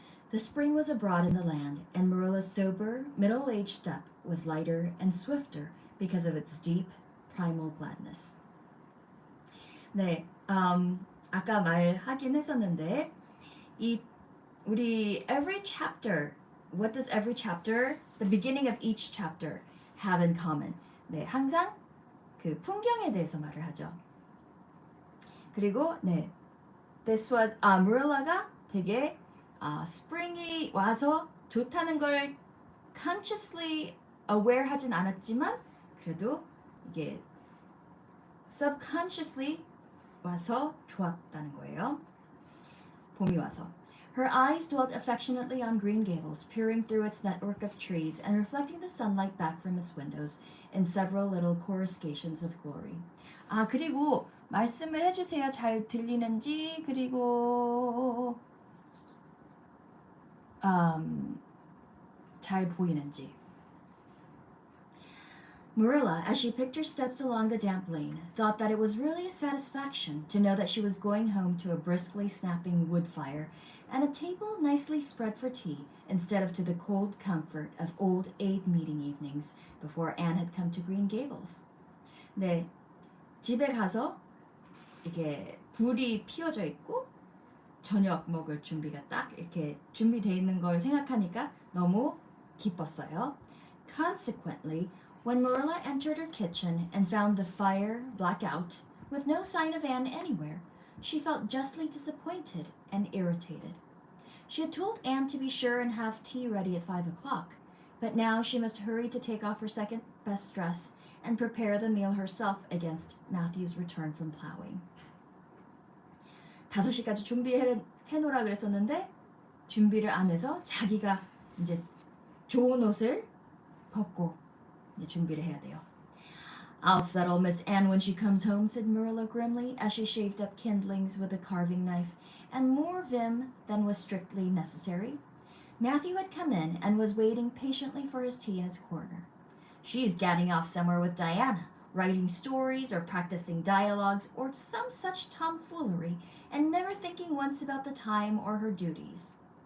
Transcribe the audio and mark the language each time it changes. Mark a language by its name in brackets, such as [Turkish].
[English] The spring was abroad in the land, and Marilla's sober, middle-aged step was lighter and swifter because of its deep, primal gladness. [Korean] 네, 아까 말하긴 했었는데 우리 [English] every chapter, what does every chapter, the beginning of each chapter have in common? [Korean] 네, 항상 그 풍경에 대해서 말을 하죠. 그리고 네, [English] this was [Korean] Marilla가 되게 spring이 와서 좋다는 걸 [English] consciously aware [Korean] 하진 않았지만 그래도 이게 subconsciously 와서 좋았다는 거예요. 봄이 와서. [English] Her eyes dwelt affectionately on Green Gables, peering through its network of trees and reflecting the sunlight back from its windows in several little coruscations of glory. [Korean] 그리고 말씀을 해주세요. 잘 들리는지, 그리고 잘 보이는지. [English] Marilla, as she picked her steps along the damp lane, thought that it was really a satisfaction to know that she was going home to a briskly snapping wood fire and a table nicely spread for tea instead of to the cold comfort of old aid meeting evenings before Anne had come to Green Gables. [Korean] 네, 집에 가서 이게 불이 피워져 있고 저녁 먹을 준비가 딱 이렇게 준비되어 있는 걸 생각하니까 너무 기뻤어요. [English] Consequently, when Marilla entered her kitchen and found the fire black out, with no sign of Anne anywhere, she felt justly disappointed and irritated. She had told Anne to be sure and have tea ready at 5 o'clock, but now she must hurry to take off her second best dress and prepare the meal herself against Matthew's return from plowing. [Korean] 5시까지 준비해놓으라 그랬었는데 준비를 안 해서 자기가 이제 좋은 옷을 벗고 준비를 해야 돼요. [English] I'll settle Miss Anne when she comes home, said Marilla grimly as she shaved up kindlings with a carving knife and more vim than was strictly necessary. Matthew had come in and was waiting patiently for his tea in his corner. She's gadding off somewhere with Diana, writing stories or practicing dialogues or some such tomfoolery, and never thinking once about the time or her duties.